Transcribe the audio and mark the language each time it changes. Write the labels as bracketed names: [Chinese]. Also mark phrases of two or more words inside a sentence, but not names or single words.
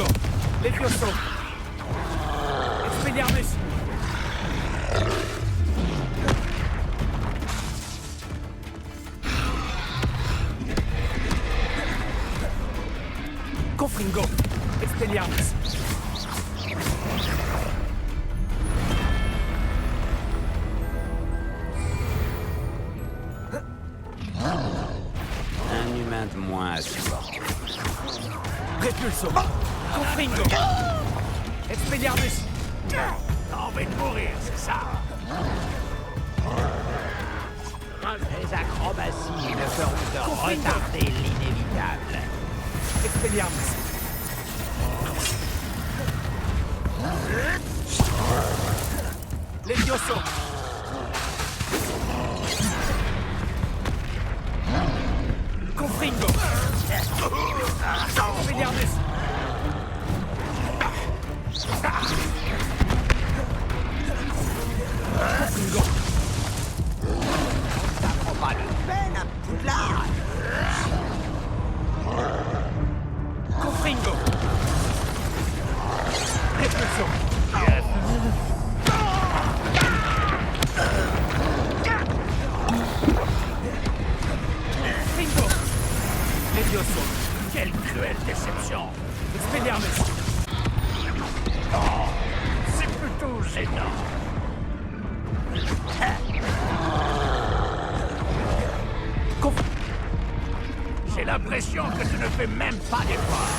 [French] Levioso. Expelliarmus. Confringo. Expelliarmus. Un humain de moins à supporter. Répulso. Confringo. Expelliarmus. T'as envie de mourir, c'est ça? Les acrobaties ne feront que retarder l'inévitable. Expelliarmus. Levioso. Confringo. Expelliarmus. Confringo. Ça prend pas de peine à Poudlard. Confringo. Répulso. Confringo. Levioso. Quelle cruelle déception. Expelliarmus. C'est plutôt gênant. J'ai l'impression que tu ne fais même pas d'effort.